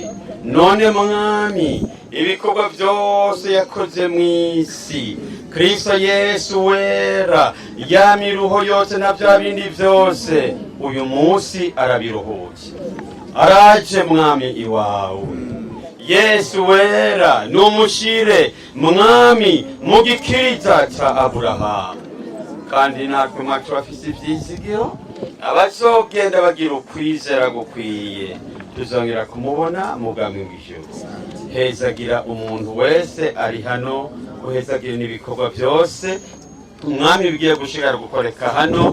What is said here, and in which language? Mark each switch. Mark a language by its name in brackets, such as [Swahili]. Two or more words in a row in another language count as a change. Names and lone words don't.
[Rundi] None Mwami, ibikorwa byose yakoze mw'isi, Kristo Yesu wera, ya miruho yose na bya bindi byose, uyu munsi arabiruhutse. Araje Mwami iwawe. Yesu wera, numushire Mwami mu gikiriza ca Aburahamu. Kandi natwe mwacu bafise ivyizigiro, abazogenda bagira ukwizera gukwiye, tuzongera kumubona mu bwami bw'ijuru. Hezagira umuntu wese ari hano, uhezagira n'ibikorwa byose Mwami bigiye gushigara gukoreka hano.